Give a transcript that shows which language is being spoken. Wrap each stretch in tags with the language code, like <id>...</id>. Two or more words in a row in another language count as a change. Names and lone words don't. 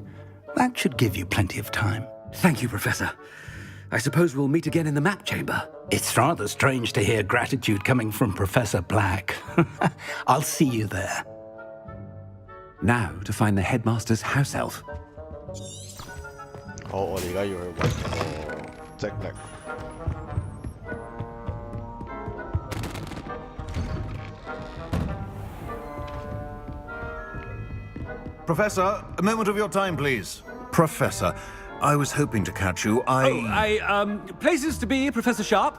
<en>That should give you plenty of time. Thank you, Professor. I suppose we'll meet again in the map chamber. It's rather strange to hear gratitude coming from Professor Black. I'll see you there. Now to find the headmaster's house elf.</en> <yue>好，我哋而家要去揾個精靈。</yue> <en>Professor, a moment of your time, please. Professor, I was hoping to catch you. Places to be, Professor Sharp.</en>